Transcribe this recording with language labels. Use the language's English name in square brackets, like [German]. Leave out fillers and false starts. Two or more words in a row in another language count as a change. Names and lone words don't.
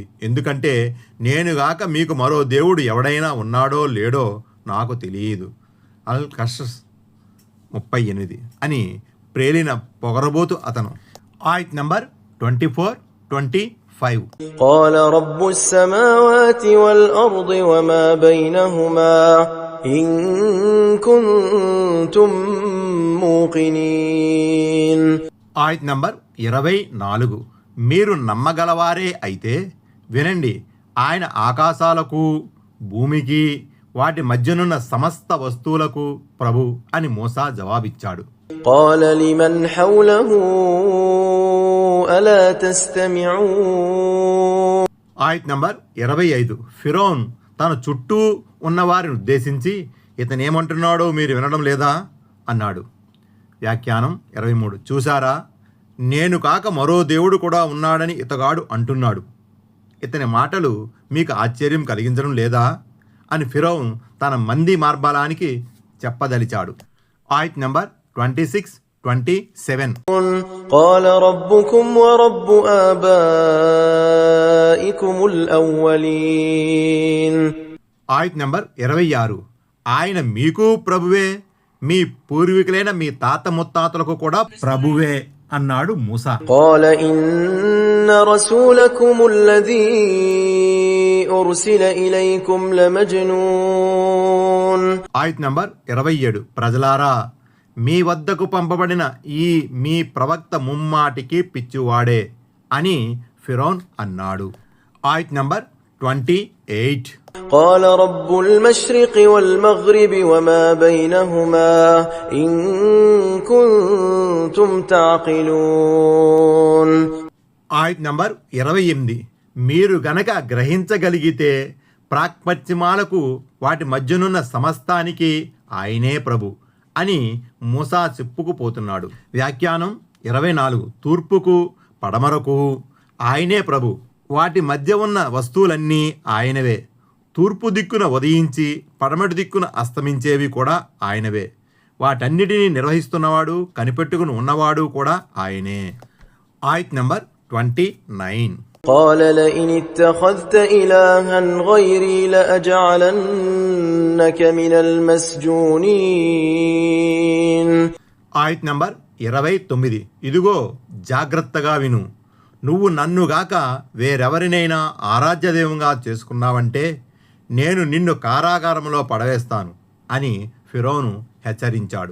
[Telugu] ఎందుకంటే నేనుగాక మీకు మరో దేవుడు ఎవడైనా ఉన్నాడో లేడో నాకు తెలియదు. అల్ కషస్ 38 అని ప్రేలిన పొగరబోతు అతను. ఆయత్ నంబర్ 24, 25. [Arabic] قال رب السماوات والأرض وما بينهما إن كنتم موقنين. [Telugu] ఆయత్ నంబర్ 24. మీరు నమ్మగలవారే అయితే వినండి, ఆయన ఆకాశాలకు, భూమికి, వాటి మధ్యనున్న సమస్త వస్తువులకు ప్రభు అని మూసా జవాబిచ్చాడు. [Arabic] قال لمن حوله ألا تستمعون. [Telugu] ఆయత్ నంబర్ 25. ఫిరౌన్ తన చుట్టూ ఉన్నవారిని ఉద్దేశించి ఇతనేమంటున్నాడో మీరు వినడం లేదా అన్నాడు. వ్యాఖ్యానం 23. చూసారా, నేను కాక మరో దేవుడు కూడా ఉన్నాడని ఇతగాడు అంటున్నాడు. ఇతని మాటలు మీకు ఆశ్చర్యం కలిగించడం లేదా అని ఫిరౌన్ తన మంది మార్బలానికి చెప్పదలిచాడు. ఆయత్ నంబర్ 26, 27. [Arabic] قال ربكم ورب آبائكم الأولين. [Telugu] ఆయత్ నంబర్ 26. ఆయన మీకు ప్రభువే, మీ పూర్వీకులైన మీ తాత ముత్తాతలకు కూడా ప్రభువే అన్నాడు మూసా. [Arabic] قال إن رسولكم الذي أرسل إليكم لمجنون. [Telugu] ఆయత్ నంబర్ 27. ప్రజలారా, మీ వద్దకు పంపబడిన ఈ మీ ప్రవక్త ముమ్మాటికి పిచ్చివాడే అని ఫిరౌన్ అన్నాడు. ఆయత్ నంబర్ 28. [Arabic] قال رب المشرق والمغرب وما بينهما إن كنتم تعقلون. [Telugu] ఆయత్ నంబర్ 28. మీరు గనక గ్రహించగలిగితే ప్రాక్పశ్చిమాలకు వాటి మధ్యనున్న సమస్తానికి ఆయనే ప్రభు అని మూసా చెప్పుకుపోతున్నాడు. వ్యాఖ్యానం 24. తూర్పుకు పడమరకు ఆయనే ప్రభు, వాటి మధ్య ఉన్న వస్తువులన్నీ ఆయనవే. తూర్పు దిక్కున ఉదయించి పడమటి దిక్కున అస్తమించేవి కూడా ఆయనవే. వాటన్నిటినీ నిర్వహిస్తున్నవాడు, కనిపెట్టుకుని ఉన్నవాడు కూడా ఆయనే. ఆయత్ నంబర్ 29. [Arabic] قال لئن اتخذت إلها غيري لأجعلنك من المسجونين. [Telugu] ఆయత్ నంబర్ 29. ఇదిగో జాగ్రత్తగా విను, నువ్వు నన్నుగాక వేరెవరినైనా ఆరాధ్యదేవంగా చేసుకున్నావంటే నేను నిన్ను కారాగారంలో పడవేస్తాను అని ఫిరోను హెచ్చరించాడు.